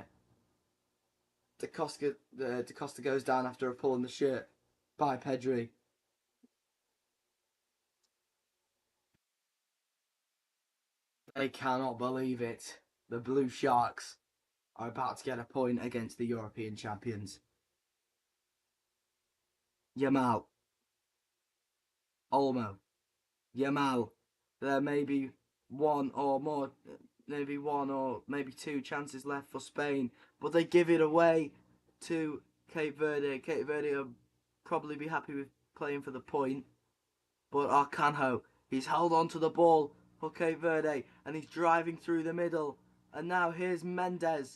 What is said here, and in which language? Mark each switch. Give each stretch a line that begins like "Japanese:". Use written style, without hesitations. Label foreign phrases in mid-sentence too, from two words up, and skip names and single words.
English: Da Costa goes down after a pull in the shirt by Pedri. They cannot believe it. The Blue Sharks are about to get a point against the European champions. Yamal. Olmo. Yamal. There may be one or maybe 2 chances left for Spain, but they give it away to Cape Verde. Cape Verde will probably be happy with playing for the point, but Arcanjo, he's held on to the ball for Cape Verde, and he's driving through the middle, and now here's Mendes.